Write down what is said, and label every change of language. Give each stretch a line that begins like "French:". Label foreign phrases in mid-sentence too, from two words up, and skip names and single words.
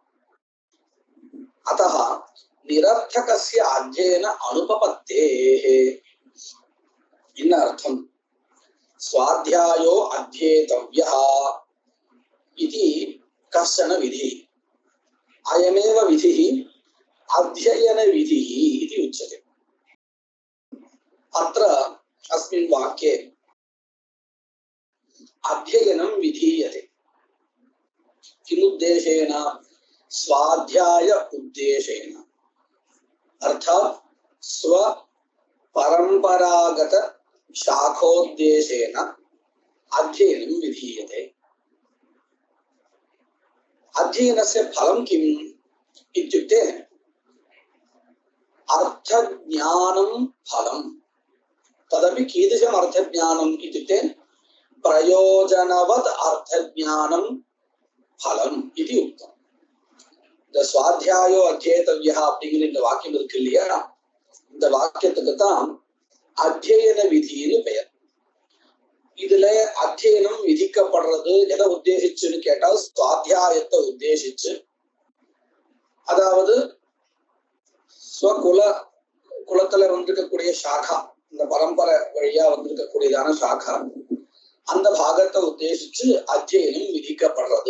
Sanskrit: अतः निरर्थकस्य अध्ययन अनुपपत्तेः.
Tamil: என்ன அர்த்தம்?
Sanskrit: स्वाध्यायो अध्येतव्यः इति कष्टन विधि, अयमेव विधिः अध्ययन विधिः इति उच्यते. அத்ர अस्मिन् वाक्ये अध्ययनं विधीयते. किमुद्देशेन? स्वाध्याय उद्देशेन, अर्थात् स्व परंपरागत शाखोद्देशेन अध्ययनं विधीयते. अध्ययनस्य फलं किम् इत्युक्ते अर्थज्ञानं फलम्. तदपि कीदृशम् अर्थज्ञानम् इत्युक्ते प्रयोजनवत् अर्थज्ञानं फलम् इति उक्तम्.
Tamil: இந்த
Sanskrit: स्वाध्यायो अध्येतव्यः
Tamil: அப்படிங்கிற இந்த வாக்கியம் இருக்கு இல்லையா, இந்த வாக்கியத்துக்கு தான் அத்தியன விதின்னு பெயர். இதுல அத்தியனம் விதிக்கப்படுறது எதை உத்தேசிச்சுன்னு கேட்டால் சுவாத்தியாயத்தை உத்தேசிச்சு, அதாவது குலத்துல வந்திருக்கக்கூடிய சாகா, இந்த பரம்பரை வழியா வந்திருக்கக்கூடியதான சாகா, அந்த பாகத்தை உத்தேசிச்சு அத்தியனம் விதிக்கப்படுறது.